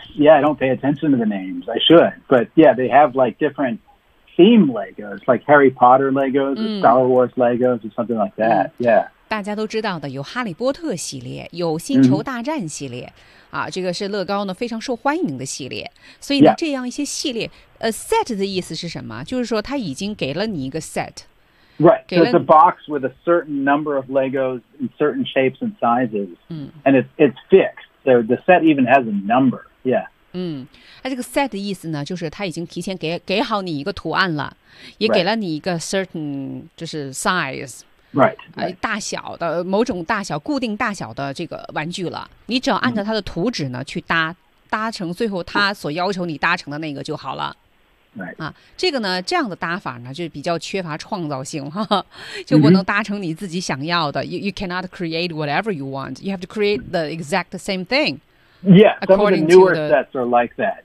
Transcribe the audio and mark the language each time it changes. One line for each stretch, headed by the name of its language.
English: Yeah, I don't pay attention to the names. I should. But yeah, they have like different theme Legos, like Harry Potter Legos, or Star Wars Legos, or something like that. Yeah.
Chinese: 大家都知道的，有哈利波特系列，有星球大战系列，这个是乐高呢非常受欢迎的系列。所以呢，这样一些系列，set 的意思是什么？就是说他已经给了你一个 set。
English: Right, so it's a box with a certain number of Legos in certain shapes and sizes, and it's fixed. So the set even has a number, yeah.
Chinese: 那这个 set 的意思呢，就是它已经提前给好你一个图案了，也给了你一个 certain 就是 size,
English: right,
Chinese: 大小的某种大小固定大小的这个玩具了。你只要按照它的图纸呢去搭成最后它所要求你搭成的那个就好了。
English: Right.
Chinese: 这个呢，这样的搭法呢，就比较缺乏创造性，哈哈，就不能搭成你自己想要的。
English: You cannot create whatever you want. You have to create the exact same thing. Yeah, some of the newer sets are like that.